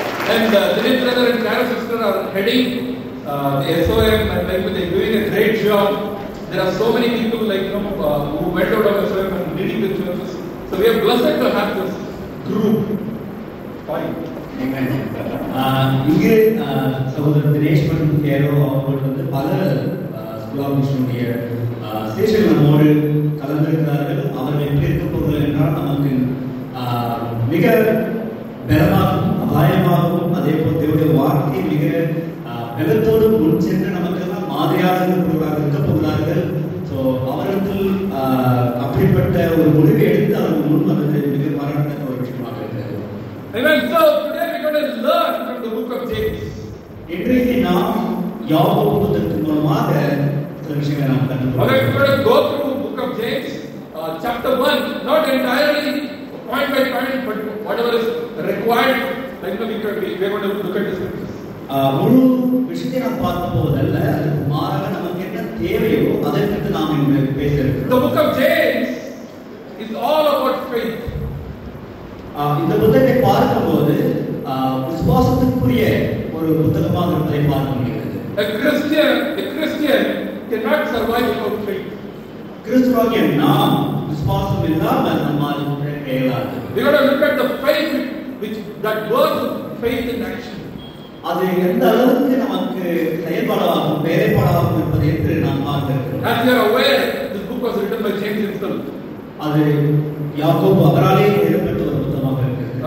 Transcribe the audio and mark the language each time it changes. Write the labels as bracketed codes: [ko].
[en] And Dilip brother and Clara sister are heading the SOM and they're doing a great job. There are so many people who went out of SOM and leading the churches. So we are blessed to have this group. Fine. Amen. [ta] இங்கே சகோதரர் தினேஷ்வரன் கேரோ அவர்கள் வந்து பல school of மிஷனுடைய station நம்மோடு கலந்திருக்கிறார்கள். அவர்கள் எப்படி இருக்க போகிறார்கள் என்றால் நமக்கு மிக பலமாகவும் அபாயமாகவும் அதே போல் தேவனுடைய வார்த்தை மிக பலத்தோடு முன் சென்று நமக்கெல்லாம் மாதிரியாக இருக்க போகிறார்கள். ஸோ அவர்கள் அப்படிப்பட்ட ஒரு முடிவை எடுத்து அவர்கள் முன் வந்தது மிக பாராட்டத்தக்க ஒரு விஷயமாக இருக்கிறது. [en] Amen. So today we are going to learn from the book of James. [ta] இன்றைக்கு நாம் யாக்கோபு புத்தகத்தின் மூலமாக சில விஷயங்களை நாம் கற்றுக்கொள்வோம். [en] Okay, we are going to go through the book of James, chapter 1, not entirely point by point, but whatever is required, we are going to look at the scriptures. [ta] முழு விஷயத்தை நாம் பார்க்க போவதல்ல, அதுக்கு மாறாக நமக்கு என்ன தேவையோ அதை பற்றி நாம் இன்று பேச இருக்கிறோம். [en] The book of James is all about faith. [ta] இந்த புத்தகத்தை பார்க்கும்போது விசுவாசத்துக்குரிய ஒரு புத்தகமாக இருப்பதை பார்க்க முடிகிறது. [en] A Christian cannot survive without faith. [ta] கிறிஸ்துவாகிய நாம் விசுவாசம் இல்லாமல் நம்மால் இயலாது. [en] We got to look at the faith that works faith in action. [ta] அது எந்த அளவுக்கு நமக்கு செயல்பாடாகும் வேலைப்பாடாகும் இருப்பது என்று நாம் பார்க்கிறோம். [en] As you are aware, this book was written by James himself. [ta] அது யாக்கோபு அவராலே எழுதப்பட்ட ஒரு புத்தகமாக இருக்கிறது.